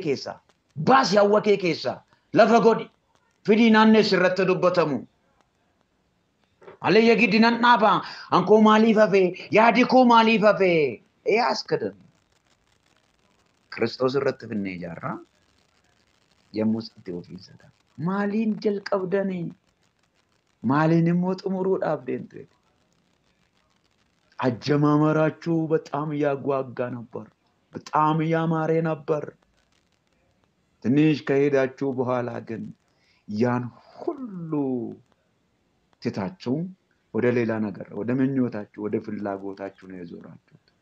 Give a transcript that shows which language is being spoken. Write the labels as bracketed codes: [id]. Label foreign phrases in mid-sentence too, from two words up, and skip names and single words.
[om] keessaa baasi hawwa kee keessaa lafa godhi fidii naannee sirratti dubbatamu alayya giddi nan dhaaba ankoo maaliif hafee yaadi koo maaliif hafee yaaskadan Kiristoos irratti finnee ijaarraa yommus itti ofiisata maaliin jalqabdanii maaliin immoo xumuruudhaaf deemte [am] አጀማመራችሁ በጣም ያጓጓ ነበር በጣም ያማረ ነበር ትንሽ ከሄዳችሁ በኋላ ግን ያን ሁሉ ትታችሁ ወደ ሌላ ነገር ወደ ምኞታችሁ ወደ ፍላጎታችሁ ነው የዞራችሁት